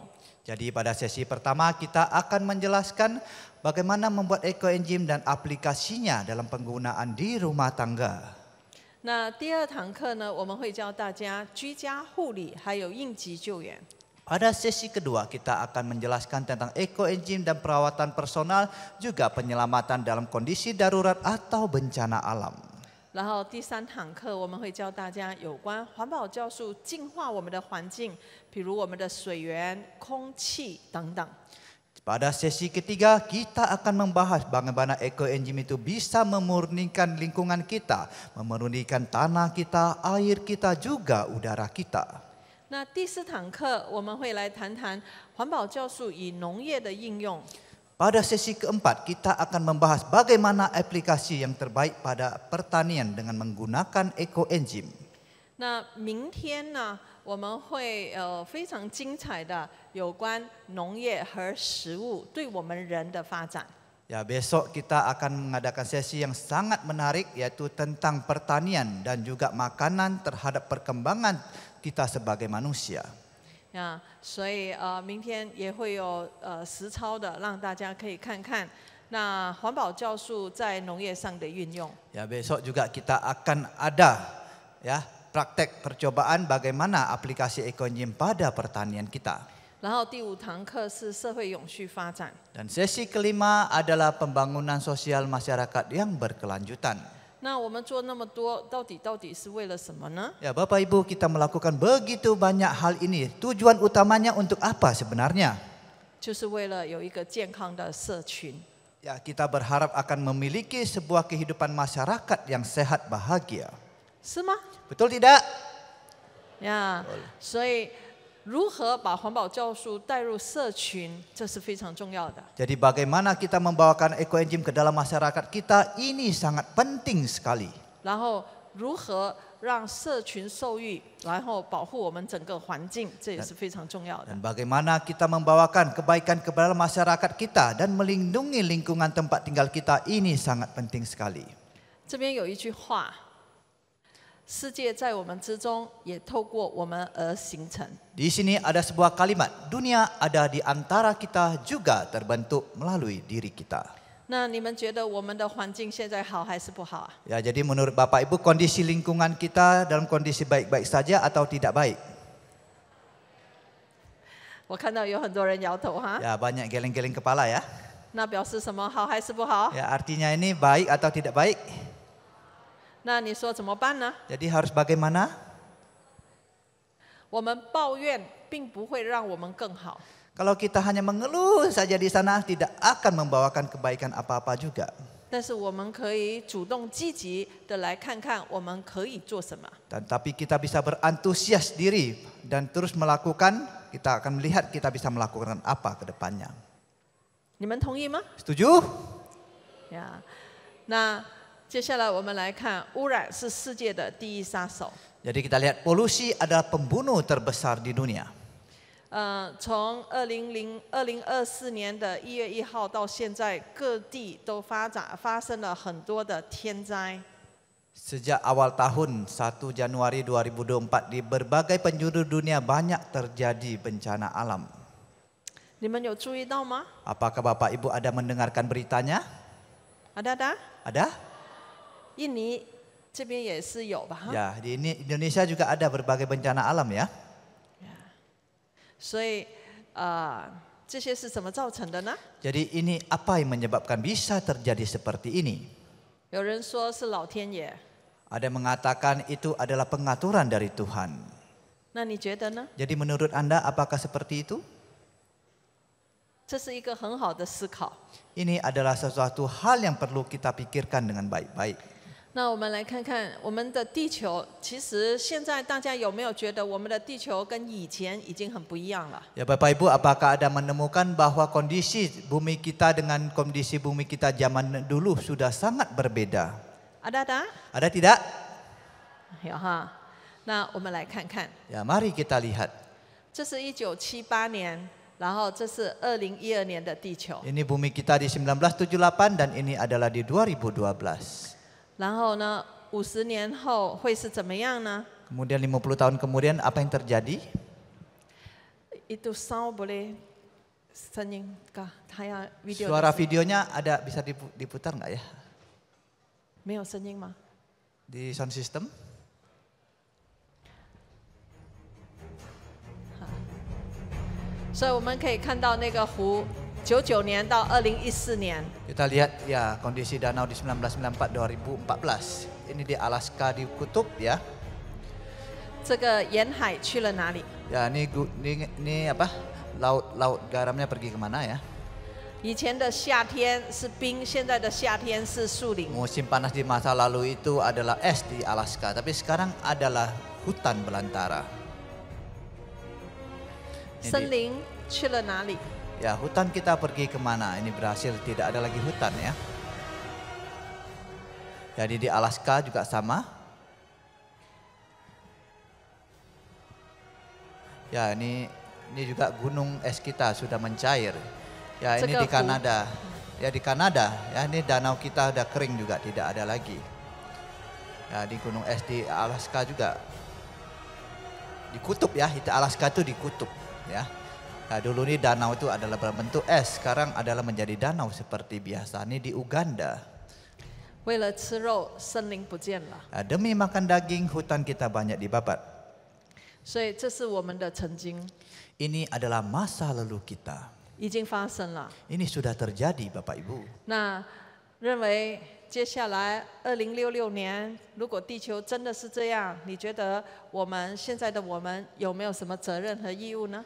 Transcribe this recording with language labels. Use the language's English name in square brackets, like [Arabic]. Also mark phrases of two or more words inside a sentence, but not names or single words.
[Indonesian] Jadi pada sesi pertama kita akan menjelaskan bagaimana membuat ekoenzim dan aplikasinya dalam penggunaan di rumah tangga. [Chinese] 那第二堂课呢，我们会教大家居家护理，还有应急救援。 [Indonesian] Pada sesi kedua kita akan menjelaskan tentang ekoenzim dan perawatan personal, juga penyelamatan dalam kondisi darurat atau bencana alam. [Chinese] 然后第三堂课我们会教大家有关环保教术净化我们的环境，比如我们的水源、空气等等。 [Indonesian] Pada sesi ketiga kita akan membahas bagaimana ekoenzim itu bisa memurnikan lingkungan kita, memurnikan tanah kita, air kita, juga udara kita. [Chinese] 那第四堂课我们会来谈谈环保教术与农业的应用。 [Indonesian] Pada sesi keempat kita akan membahas bagaimana aplikasi yang terbaik pada pertanian dengan menggunakan ekoenzim. [Chinese] 那明天呢，我们会非常精彩的有关农业和食物对我们人的发展。 [Indonesian] Ya, besok kita akan mengadakan sesi yang sangat menarik yaitu tentang pertanian dan juga makanan terhadap perkembangan kita sebagai manusia. [Chinese] 啊，所以明天也会有实操的，让大家可以看看那环保教术在农业上的运用。 [Indonesian] Ya, besok juga kita akan ada ya praktek percobaan bagaimana aplikasi ekoenzim pada pertanian kita. [Chinese] 然后第五堂课是社会永续发展。 [Indonesian] Dan sesi kelima adalah pembangunan sosial masyarakat yang berkelanjutan. [Chinese] 那我们做那么多，到底是为了什么呢？ [Indonesian] Ya, Bapak Ibu, kita melakukan begitu banyak hal ini. Tujuan utamanya untuk apa sebenarnya? [Chinese] 就是为了有一个健康的社群。 [Indonesian] Ya, kita berharap akan memiliki sebuah kehidupan masyarakat yang sehat bahagia. [Chinese] 是吗？ [Indonesian] Betul tidak? [Chinese] 呀，所以如何把环保教术带入社群，这是非常重要的。 [Indonesian] Jadi bagaimana kita membawakan ekoenzim ke dalam masyarakat kita ini sangat penting sekali. [Chinese] 然后如何让社群受益，然后保护我们整个环境，这也是非常重要的。 [Indonesian] Dan bagaimana kita membawakan kebaikan ke dalam masyarakat kita dan melindungi lingkungan tempat tinggal kita ini sangat penting sekali. [Chinese] 这边有一句话：世界在我们之中，也透过我们而形成。 [Indonesian] Di sini ada sebuah kalimat, dunia ada di antara kita juga terbentuk melalui diri kita. [Chinese] 那你们觉得我们的环境现在好还是不好啊？ [Indonesian] Ya, jadi menurut Bapak Ibu kondisi lingkungan kita dalam kondisi baik-baik saja atau tidak baik? [Chinese] 我看到有很多人摇头哈。 [Indonesian] Ya, banyak geleng-geleng kepala ya. [Chinese] 那表示什么？好还是不好？ [Indonesian] Ya, artinya ini baik atau tidak baik? [Chinese] 那你说怎么办呢？ [Indonesian] Jadi harus bagaimana? [Chinese] 我们抱怨并不会让我们更好。 [Indonesian] Kalau kita hanya mengeluh saja di sana tidak akan membawakan kebaikan apa-apa juga. [Chinese] 但是我们可以主动积极的来看看我们可以做什么。 [Indonesian] Tapi kita bisa berantusias diri dan terus melakukan, kita akan melihat kita bisa melakukan apa ke depannya. [Chinese] 你们同意吗？ [Indonesian] Setuju? [Chinese] 呀，那接下来我们来看，污染是世界的第一杀手。 [Indonesian] Jadi kita lihat polusi adalah pembunuh terbesar di dunia. [Chinese] 从2024年的1月1号到现在，各地都发生了很多的天灾。 [Indonesian] Sejak awal tahun 1 Januari 2024 di berbagai penjuru dunia banyak terjadi bencana alam. [Chinese] 你们有注意到吗？ [Indonesian] Apakah Bapak Ibu ada mendengarkan beritanya? ada？ Ada? [Chinese] 印尼这边也是有吧？哈。 [Indonesian] Ya, di Indonesia juga ada berbagai bencana alam ya. [Chinese] 所以这些是怎么造成的呢？ [Indonesian] Jadi ini apa yang menyebabkan bisa terjadi seperti ini? [Chinese] 有人说是老天爷， [Indonesian] Ada yang mengatakan itu adalah pengaturan dari Tuhan. [Chinese] 那你觉得呢？ [Indonesian] Jadi menurut Anda apakah seperti itu? [Chinese] 这是一个很好的思考。 [Indonesian] Ini adalah sesuatu hal yang perlu kita pikirkan dengan baik-baik. [Chinese] 那我们来看看我们的地球，其实现在大家有没有觉得我们的地球跟以前已经很不一样了？ [Indonesian] Ya Bapak Ibu, apakah ada menemukan bahwa kondisi bumi kita dengan kondisi bumi kita zaman dulu sudah sangat berbeda? ada？ Ada tidak? [Chinese] 有哈。那我们来看看， [Indonesian] Ya mari kita lihat. [Chinese] 这是1978年，然后这是2012年的地球。 [Indonesian] Ini bumi kita di 1978 dan ini adalah di 2012. [Chinese] 然后呢，50年后会是怎么样呢？ [Indonesian] Kemudian 50 tahun kemudian apa yang terjadi? Itu sound boleh senyum kah? Saya video. Suara videonya ada bisa diputar nggak ya? [Chinese] 没有声音吗？ [Indonesian] Di [English] sound system? [Chinese] 所以我们可以看到那个湖，99年到2014年。 [Indonesian] Kita lihat ya kondisi danau di 1994 2014. Ini di Alaska di kutub ya. [Chinese] 这个沿海去了哪里？ [Indonesian] Ya ini apa? Laut garamnya pergi kemana ya? [Chinese] 以前的夏天是冰，现在的夏天是树林。 [Indonesian] Musim panas di masa lalu itu adalah es di Alaska, tapi sekarang adalah hutan belantara. [Chinese] 森林去了哪里？ [Indonesian] Ya hutan kita pergi kemana? Ini berhasil tidak ada lagi hutan ya. Jadi di Alaska juga sama. Ya ini juga gunung es kita sudah mencair. Ya ini di Kanada. Ya di Kanada ya ini danau kita udah kering juga tidak ada lagi. Ya di gunung es di Alaska juga. Di kutub ya, itu Alaska itu di kutub ya. Nah, dulu ini danau itu adalah berbentuk es, sekarang adalah menjadi danau seperti biasa. Ini di Uganda. [Chinese] 为了吃肉，森林不见了。 [Indonesian] Nah, demi makan daging, hutan kita banyak dibabat. [Chinese] 所以这是我们的曾经， [Indonesian] Ini adalah masa lalu kita. [Chinese] 已经发生了。 [Indonesian] Ini sudah terjadi Bapak Ibu. [Chinese] 那认为接下来2066年，如果地球真的是这样，你觉得我们现在的我们有没有什么责任和义务呢？